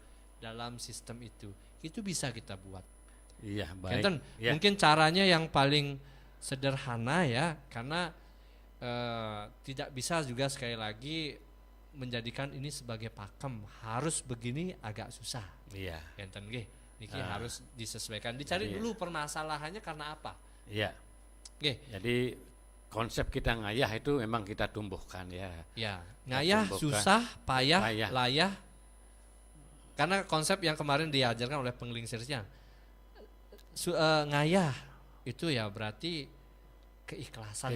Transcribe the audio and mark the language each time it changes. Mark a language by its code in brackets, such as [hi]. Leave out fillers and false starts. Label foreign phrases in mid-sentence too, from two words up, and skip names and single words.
[id] Dalam sistem itu bisa kita buat. Iya, baik. Enten, Ya. mungkin caranya yang paling sederhana ya, karena tidak bisa juga sekali lagi menjadikan ini sebagai pakem, harus begini agak susah. Iya. [ban] Enten nggih, niki [id] harus disesuaikan. Dicari Iya. dulu permasalahannya karena apa. Iya. Nggih, Jadi konsep kita ngayah itu memang kita tumbuhkan ya. ya, ngayah, tumbuhkan. susah, payah, Payah. layah. Karena konsep yang kemarin diajarkan oleh penglingsirnya, ngayah itu ya berarti keikhlasan